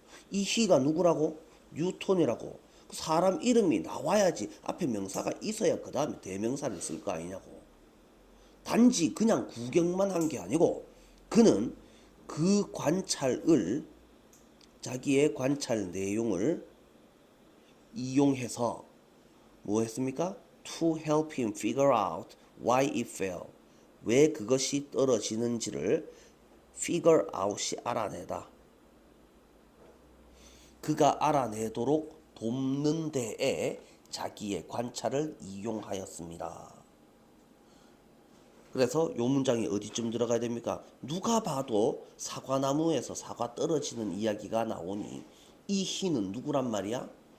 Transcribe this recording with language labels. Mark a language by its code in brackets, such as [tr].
[ko] 이 희가 누구라고? 뉴턴이라고. 사람 이름이 나와야지 앞에 명사가 있어야 그 다음에 대명사를 쓸 거 아니냐고. 단지 그냥 구경만 한 게 아니고 그는 그 관찰을 자기의 관찰 내용을 이용해서 뭐 했습니까? [en] To help him figure out why it fell. [ko] 왜 그것이 떨어지는지를 figure out이 알아내다. 그가 알아내도록 돕는 데에 자기의 관찰을 이용하였습니다. 그래서 요 문장이 어디쯤 들어가야 됩니까? 누가 봐도 사과나무에서 사과 떨어지는 이야기가 나오니 이 희는 누구란 말이야?